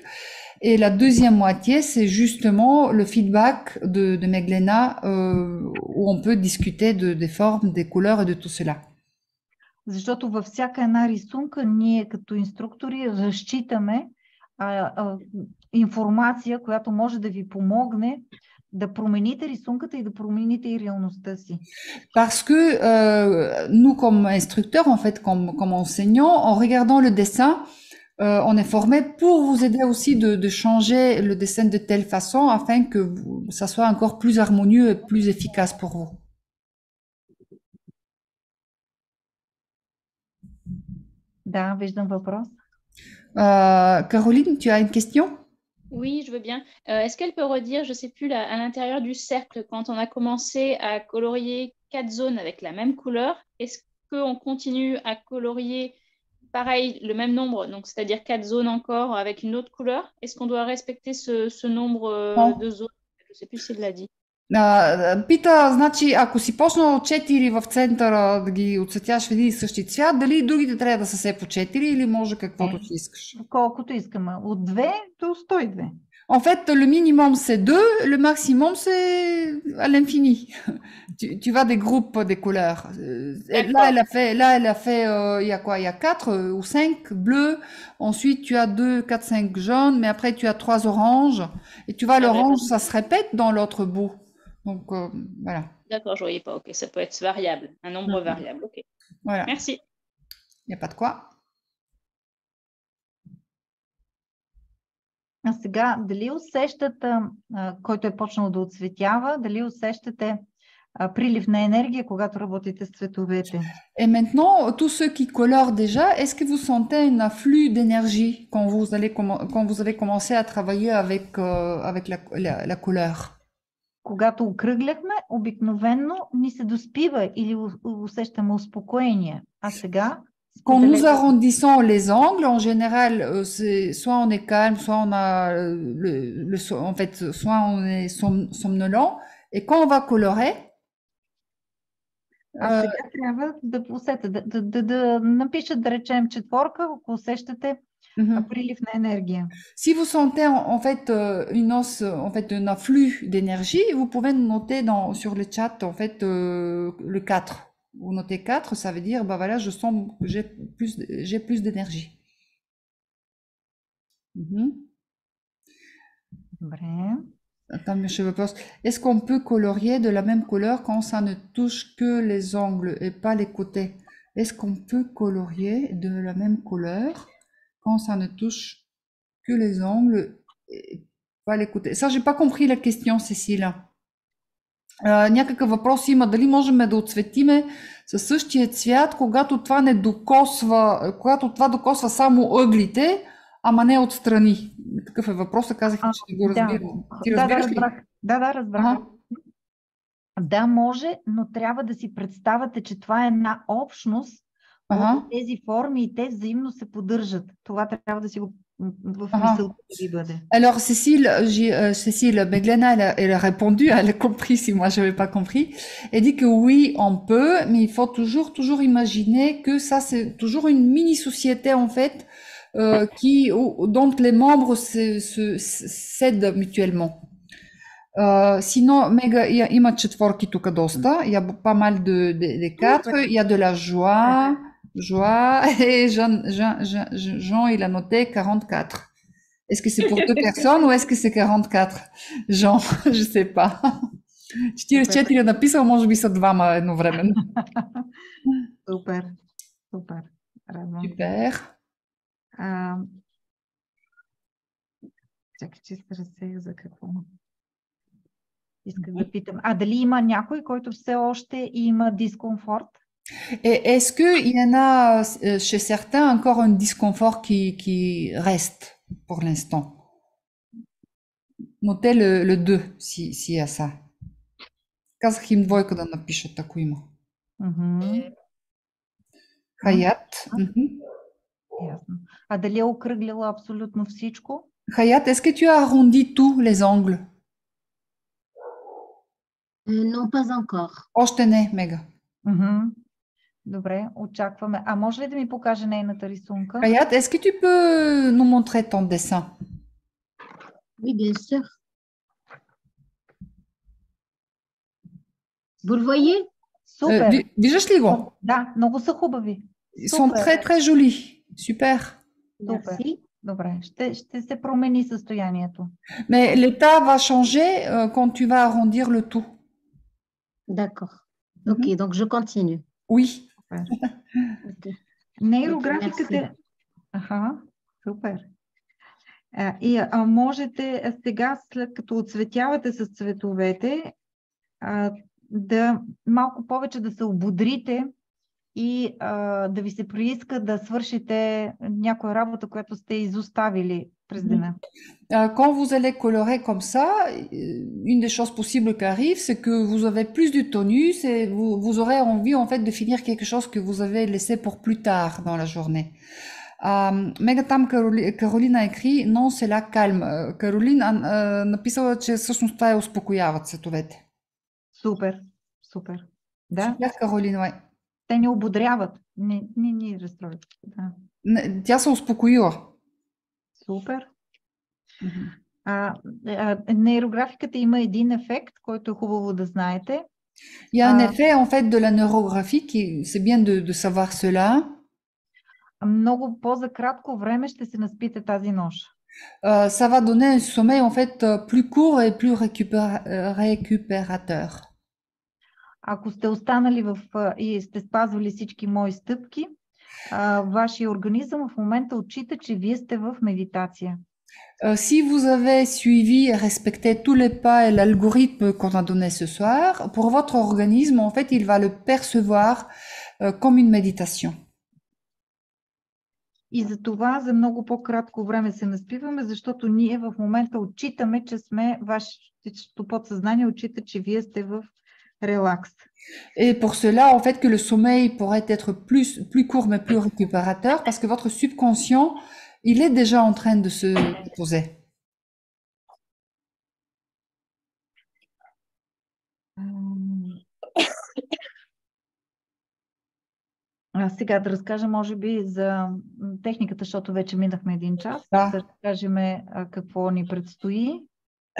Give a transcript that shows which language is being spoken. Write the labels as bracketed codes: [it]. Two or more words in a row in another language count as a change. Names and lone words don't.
[fr] Et la deuxième moitié, c'est justement le feedback de Meglena, où on peut discuter des formes, des couleurs et de tout cela. [bg] Защото във всяка една рисунка ние като инструктори разчитаме информация, която може да ви помогне да промените рисунката и да промените и реалността си. [fr] Parce que nous, comme instructeurs, en fait, comme enseignants, en regardant le dessin, on est formé pour vous aider aussi de changer le dessin de telle façon afin que ça soit encore plus harmonieux et plus efficace pour vous. [bg] Да, виждам въпрос. [fr] Caroline, tu as une question? Oui, je veux bien. Est-ce qu'elle peut redire, je ne sais plus, à l'intérieur du cercle, quand on a commencé à colorier 4 zones avec la même couleur, est-ce qu'on continue à colorier pareil, le même nombre, donc c'est-à-dire 4 zones encore avec une autre couleur? Est-ce qu'on doit respecter ce nombre de zones? Je ne sais plus s'il l'a dit. [bg] Пита, значи, ако си почнал 4 в центъра да ги отцветяш в един и същи цвят, дали другите трябва да са все по 4 или може каквото си искаш? Колкото искаме. От 2 до 102. [fr] En fait, le minimum c'est 2, le maximum c'est à l'infini. Tu vas des groupes des couleurs. Là, elle a fait, il y a quoi? Il y a 4 ou 5 bleus. Ensuite, tu as 2, 4, 5 jaunes, mais après tu as 3 oranges. Et tu vois, l'orange, ça se répète dans l'autre bout. Donc, voilà. D'accord, je voyais pas. Ok, ça peut être variable, un nombre variable. Ok. Voilà. Merci. Il n'y a pas de quoi. [bg] А сега, дали усещате, който е почнал да отцветява, дали усещате прилив на енергия, когато работите с цветовете? [fr] Et maintenant, tous ceux qui colorent déjà, est-ce que vous sentez un afflux d'énergie quand vous avez commencé à travailler avec la couleur? [bg] Когато окръгляхме, обикновенно ни се доспива или усещаме успокоение. А сега... [fr] Quand nous arrondissons les angles, en général, soit on est calme, soit on a en fait, soit on est somnolent. Et quand on va colorer, [bg] сега трябва да усетите, да напишат, да речем, четворка, ако усещате прилив на енергия. [fr] Si vous sentez en fait un afflux d'énergie, vous pouvez noter sur le chat en fait le 4. Vous notez 4, ça veut dire, bah voilà, je sens que j'ai plus d'énergie. [bg] Добре. [fr] Attends, mais je pense. Est-ce qu'on peut colorier de la même couleur quand ça ne touche que les angles et pas les côtés? Est-ce qu'on peut colorier de la même couleur quand ça ne touche que les angles et pas les côtés? Ça, j'ai pas compris la question, Cécile. [bg] Някакъв въпрос има, дали можем да отцветиме със същия цвят, когато това докосва само ъглите, ама не отстрани. Такъв е въпросът, казах, че не го разбирам. Ти разбираш ли? Да, разбрах. Ага. Да, може, но трябва да си представяте, че това е една общност от тези форми и те взаимно се поддържат. Това трябва да си го в мисълта ви бъде. [fr] Alors Cécile Meglena, elle a répondu, elle a compris si moi je n'avais pas compris. Elle dit que oui, on peut, mais il faut toujours imaginer que ça c'est toujours une mini-société en fait, dont les membres s'aident mutuellement. Sinon, [bg] има четворки тук доста. [fr] Il y a pas mal de quatre. Il y a de la joie, et Jean, il a noté 44. Est-ce que c'est pour deux personnes ou est-ce que c'est 44? Jean, je sais pas. [bg] 44 написал, може би са двама едновременно. Супер. Супер. Чакай, че се разсеях за какво. Искам да питам. Дали има някой, който все още има дискомфорт? [fr] Et est-ce qu'il y en a chez certains encore un disconfort qui reste pour l'instant? Notez le 2 s'il y a ça. [bg] Казах им двойка да напишат, ако има. Хаят. Ясно. Дали е окръглила абсолютно всичко? Хаят, [fr] est-ce que tu as arrondi tous les angles? Non, pas encore. [bg] Още не, Мега. Добре, очакваме. Може ли да ми покаже нейната рисунка? [fr] Hayat, est-ce que tu peux nous montrer ton dessin? Oui, bien sûr. Vous le voyez? [bg] Супер. Виждаш ли го? Да, много са хубави. [fr] Ils sont très, très jolis. Super. [bg] Супер. Добре, ще се промени състоянието. [fr] Mais l'état va changer quand tu vas arrondir le tout. D'accord. Ok, donc je continue. Oui. [bg] Нейрографиката... Супер. И можете сега, след като отцветявате с цветовете, да малко повече да се ободрите и да ви се прииска да свършите някоя работа, която сте изоставили през деня. [fr] Quand vous allez colorer comme ça, une des choses possibles qui arrive, c'est que vous avez plus de tonus et vous aurez envie en fait de finir quelque chose que vous avez laissé pour plus tard dans la journée. Мегаtam Каролина écrit non, c'est la calme. [bg] Каролин написала, че всъщност това успокояват цветовете. Супер. Да. Супер, Каролин, ouais. Те ни ободряват, не ни разстроят. Да. Тя се успокоила. Супер. Нейрографиката има един ефект, който е хубаво да знаете. [fr] Il y a un effet en fait de la neurographie c'est bien de savoir cela. [bg] Много по-за кратко време ще се наспите тази нощ. [fr] Ça va donner un sommeil en fait plus court et plus récupérateur. [bg] Ако сте останали и сте спазвали всички мои стъпки, вашия организъм в момента отчита, че вие сте в медитация. [fr] Si vous avez suivi et respecté tous les pas et l'algorithme qu'on a donné ce soir, pour votre organisme, en fait, il va le percevoir comme une méditation. [bg] И за това за много по-кратко време се наспиваме, защото ние в момента отчитаме, че вашето подсъзнание отчита, че вие сте в релакс. [fr] Et pour cela, en fait, que le sommeil pourrait être plus court mais plus récupérateur, parce que votre subconscient, il est déjà en train de se poser. [bg] Сега да разкажа, може би, за техниката, защото вече минахме един час. Да. Да разкажем какво ни предстои.